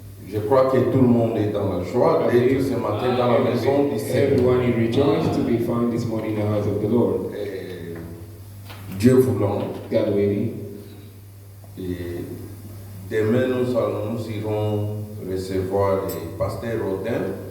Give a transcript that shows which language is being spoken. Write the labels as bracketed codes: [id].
[fr] Je crois que tout le monde est dans la joie d'être ce matin dans la maison du Seigneur. [en] Everyone is rejoiced to be found this morning in the house of the Lord. [fr] Dieu voulant, [en] God willing. [fr] et demain nous irons recevoir le pasteur Rodin.